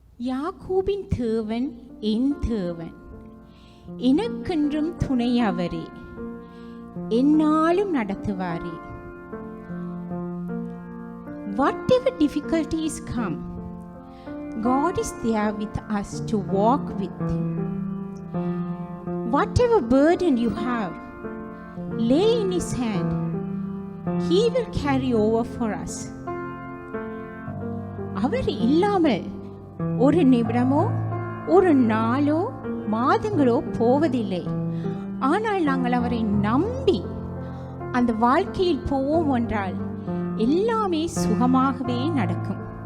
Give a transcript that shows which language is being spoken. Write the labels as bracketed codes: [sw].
[ta] யாக்கோபின் தேவன் என் தேவன், எனக்கென்றும் துணையவரே, எந்நாளும் நடத்துவாரே. [en] Whatever difficulties come, God is there with us to walk with Him. Whatever burden you have, lay in His hand, He will carry over for us. [ta] அவர் இல்லாமல் ஒரு நிமிடமோ ஒரு நாளோ மாதங்களோ போவதில்லை. ஆனால் நாங்கள் அவரை நம்பி அந்த வாழ்க்கையில் போவோம் என்றால் எல்லாமே சுகமாகவே நடக்கும்.